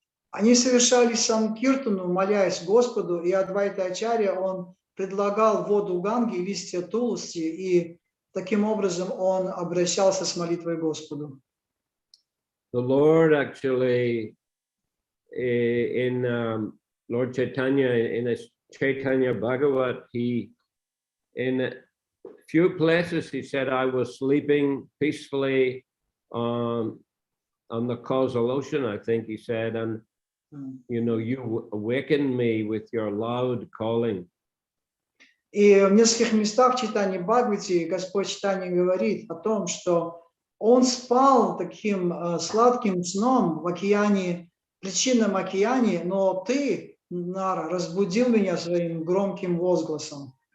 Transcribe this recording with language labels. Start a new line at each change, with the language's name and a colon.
Russian: Они совершали Санкиртану, молясь Господу, и Адвайта Ачарья, он предлагал воду Ганги и листья Тулси, и таким образом он обращался с молитвой к Господу.
English: The Lord actually, in Lord Chaitanya, in a Chaitanya Bhagavat, he, in a few places, he said, I was sleeping peacefully on the causal ocean, I think he said, and you awakened me with your loud calling.
Russian: И в нескольких местах в Чайтанье Бхагавате Господь Чайтанья говорит о том, что он спал таким сладким сном в океане, причинном океане, но ты, Нара, разбудил меня своим громким возгласом.